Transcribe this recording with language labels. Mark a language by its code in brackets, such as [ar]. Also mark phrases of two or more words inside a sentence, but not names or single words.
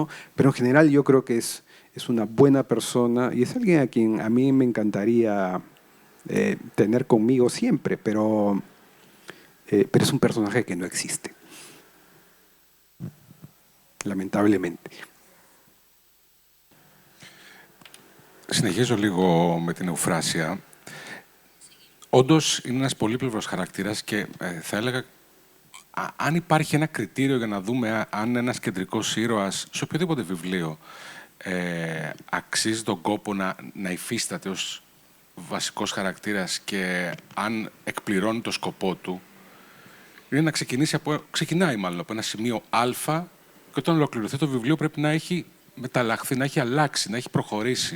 [es] Pero en general yo creo que es una buena persona y es alguien a quien a mí me encantaría tener conmigo siempre, pero es un personaje que no existe, lamentablemente. [el] Συνεχίζω λίγο με την Εουφράσια. Όντως είναι ένας πολύπλευρος χαρακτήρας και θα έλεγα αν υπάρχει ένα κριτήριο για να δούμε αν ένας κεντρικός ήρωας σε οποιοδήποτε βιβλίο αξίζει τον κόπο να υφίσταται ως βασικός χαρακτήρας και αν εκπληρώνει το σκοπό του, είναι να ξεκινάει μάλλον από ένα σημείο Α και όταν ολοκληρωθεί το βιβλίο πρέπει να έχει μεταλλαχθεί, να έχει αλλάξει, να έχει προχωρήσει.